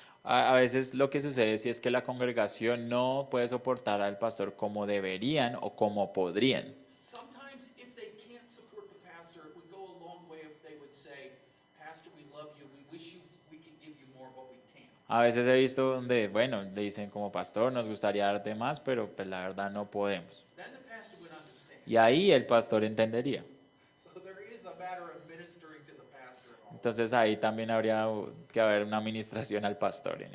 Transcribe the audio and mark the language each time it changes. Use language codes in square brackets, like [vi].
[es] A veces lo que sucede es que la congregación no puede soportar al pastor como deberían o como podrían. [en] Sometimes if they can't support the pastor, it would go a long way if they would say, "Pastor, we love you. We wish we could give you more, but we can't." [es] A veces he visto donde, bueno, le dicen como pastor, nos gustaría darte más, pero pues la verdad no podemos. [en] Then the pastor would understand. [es] Y ahí el pastor entendería. [en] So there is a matter of ministering to the pastor. [es] Entonces ahí también habría que haber una administración al pastor en